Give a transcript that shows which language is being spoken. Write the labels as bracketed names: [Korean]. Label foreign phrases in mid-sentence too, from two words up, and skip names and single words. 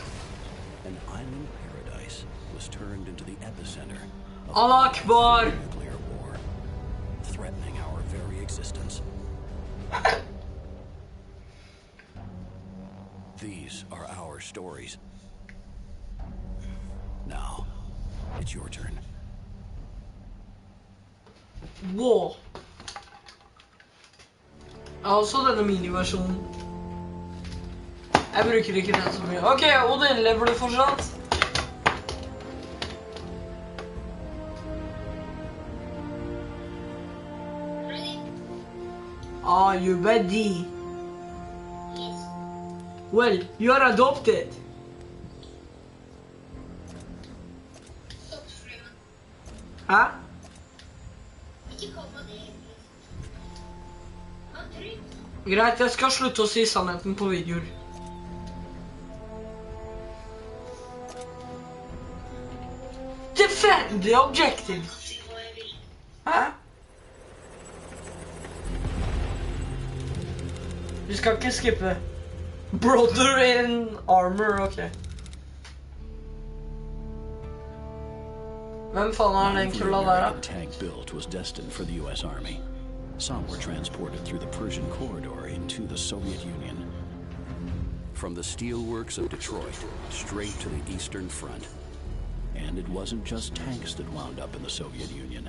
[English] An island paradise was turned into the epicenter of [Arabic] Allah Akbar! [English] a nuclear war, threatening our very existence. These are our stories. Now, it's your turn. Wow. [Norwegian] Jeg har også denne miniversjonen. Jeg bruker ikke den så mye. Ok, Odin, lever du fortsatt? [English] Are you ready? Yes. Well, you are adopted. [Norwegian] Stopp, Freeman. Hæ? Ikke kall meg det. Han trygg. Greit, jeg skal slutte å si sannheten på videoer. [English] Defend the objective. [Norwegian] Si hva jeg vil. Hæ? Vi skal ikke skippe. [English] Brother in armor, [Norwegian] ok. Hvem faen er den [English] Every [Norwegian] kulla der, [English] American [Norwegian] da? [English] tank built was destined for the U.S. Army. Some were transported through the Persian corridor into the Soviet Union. From the steelworks of Detroit, straight to the Eastern Front. And it wasn't just tanks that wound up in the Soviet Union.